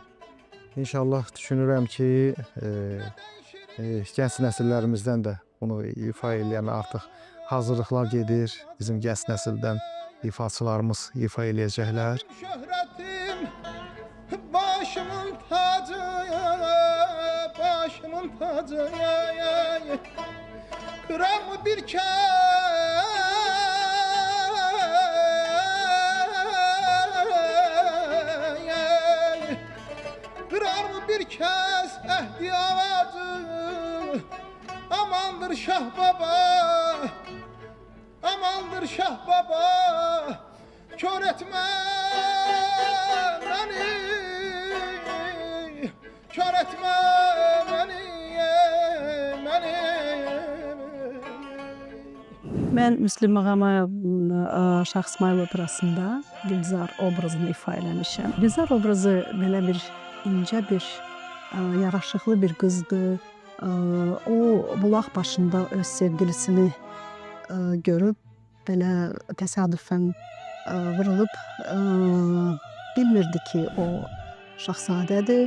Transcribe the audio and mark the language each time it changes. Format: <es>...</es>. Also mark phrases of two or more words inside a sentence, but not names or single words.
<az>İnşallah düşünürəm ki, gənc nəsillərimizdən də bunu ifa eləyən artıq hazırlıqlar gedir. Bizim gənc nəsildən ifaçılarımız ifa eləyəcəklər. Şöhrətim başımın tacı, başımın tacı.</az> <tr>Kırar mı bir kez kırar mı bir kez ehdi avacı. Amandır Şah Baba, amandır Şah Baba, kör etme beni, kör etme beni.</tr> <az>Mən Müslüm Mağamayevin Şah İsmail operasında Gülzar obrazını ifa eləmişəm. Gülzar obrazı belə bir incə bir, yaraşıqlı bir qızdır. O bulaq başında öz sevgilisini görüb, belə təsadüfən vurulub, bilmirdi ki, o şahzadədir.</az>